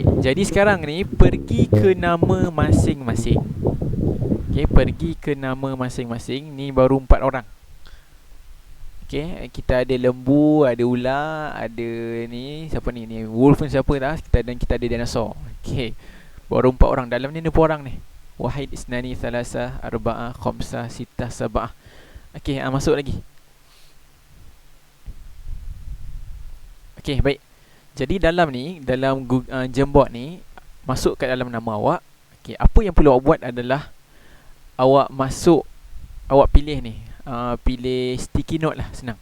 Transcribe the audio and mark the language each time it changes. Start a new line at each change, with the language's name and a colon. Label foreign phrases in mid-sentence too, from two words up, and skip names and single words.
Malay: Jadi sekarang ni pergi ke nama masing-masing. Okey, pergi ke nama masing-masing. Ni baru 4 orang. Okey, kita ada lembu, ada ular, ada ni, siapa ni? Ni wolf pun siapa dah? Kita ada dinosaur. Okey. Baru 4 orang. Dalam ni ada berapa orang ni?
Arabic: واحد، اثنين، ثلاثة، أربعة، خمسة، ستة، سبعة.
Malay: Okey, masuk lagi. Okey, baik. Jadi dalam ni, dalam Jamboard ni, masuk kat dalam nama awak. Okey, apa yang perlu awak buat adalah awak masuk, awak pilih ni, pilih
English: sticky note
Malay: lah, senang.